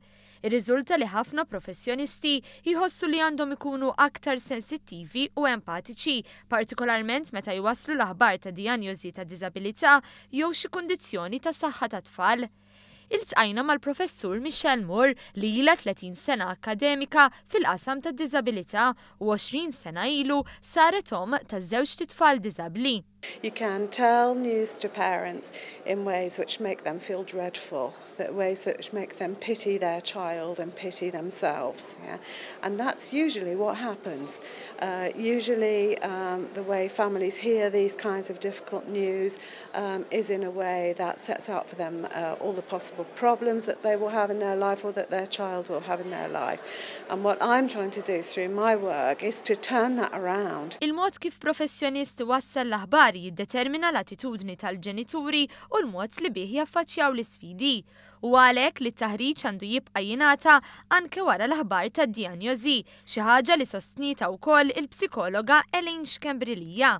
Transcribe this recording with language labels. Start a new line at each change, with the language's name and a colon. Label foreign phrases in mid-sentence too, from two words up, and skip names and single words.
Maltese: Ir-riżulta li ħafna professjonisti jħossu li għandhom ikunu aktar sensittivi u empatiċi, partikolarment meta jwasslu l-aħbar ta' dijanjosi ta' diżabilità jew xi kundizzjoni ta' saħħa ta' tfal. Iltqajna mal-professur Michelle Moore li ilha 30 sena akademika fil-qasam ta' diżabilità u 20 sena ilu saret om ta' żewġ titfal diżabbli.
English: You can tell news to parents in ways which make them feel dreadful, ways that make them pity their child and pity themselves. Yeah? And that's usually what happens. The way families hear these kinds of difficult news is in a way that sets out for them all the possible problems that they will have in their life or that their child will have in their life. And what I'm trying to do through my work is to turn that around.
Maltese: Il-mod kif professjonist wassal l-aħbar jiddetermina l-attitudni tal-ġenituri u l-mod li bih jaffaċċjaw l-isfidi. U għalhekk li t-taħriġ għandu jibqa' jingħata anke wara l-aħbar tad-dijanjosi, xi ħaġa li sostnita wkoll il-psikologa Elaine Xkembrilija.